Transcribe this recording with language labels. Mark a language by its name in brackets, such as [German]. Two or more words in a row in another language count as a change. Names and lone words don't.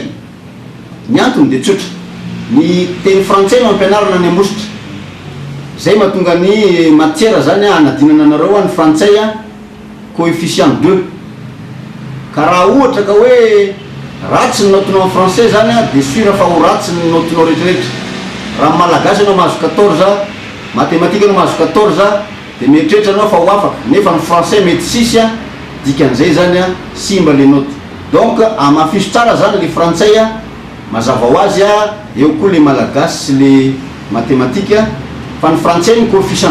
[Malagasy] Ny antony de tsotra ny teny frantsay no ampianarana ny ambositra zay mahatonga ny matière zany a anadinana anareo any frantsay a coefficient 2 ka raha ohatra ka hoe ratsy ny notinao [French] en français [Malagasy] zany a [French] de sûr [Malagasy] fa ho ratsy ny notinao rehetrarehetra. Raha malagasy anao mahazo 14 matematika anao mahazo 14 de mieritreritra anao fa ho afaka nefa ny français mety 6 a dikan'izay zany a simba [French] le note. [Malagasy] Donc amafiso tsara zany le frantsay a mazava ho azy a eo koa le malagasy sy le matematika fa ny frantsay ny coefficient.